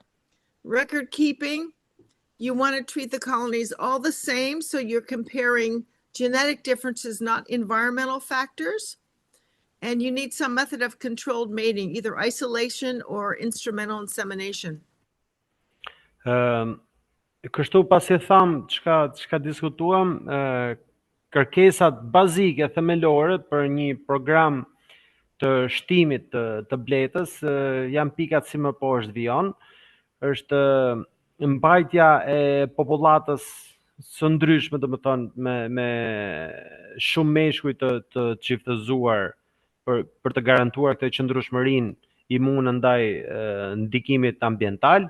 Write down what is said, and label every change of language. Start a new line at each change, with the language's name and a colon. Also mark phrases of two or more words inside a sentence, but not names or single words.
English: Record keeping. You want to treat the colonies all the same, so you're comparing genetic differences, not environmental factors. And you need some method of controlled mating, either isolation or instrumental insemination.
Albanian: Kështu pasi tham çka diskutuam, kërkesat bazike themelore për një program të shtimit të bletës janë pikat si më poshtë vijon, është mbajtja e popullatës së ndryshme, domethënë me shumë meshkuj të çiftëzuar për të garantuar këtë qëndrueshmërinë imune ndaj ndikimit ambiental.